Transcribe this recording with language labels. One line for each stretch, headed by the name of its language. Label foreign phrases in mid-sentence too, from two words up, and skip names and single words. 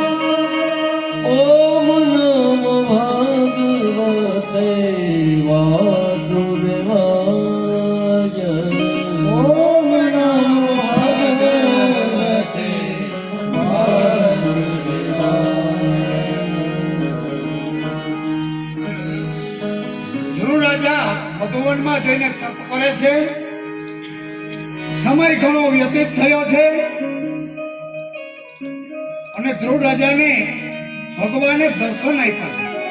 Sanskrit: ओम नमो भगवते वासुदेवाय. ओम नमो भगवते वासुदेवाय.
Gujarati: ધ્રુવ રાજા મધુવન છે સમય ઘણો વ્યતીત થયો છે અને ધ્રુવ રાજાને ભગવાને દર્શન આપ્યા.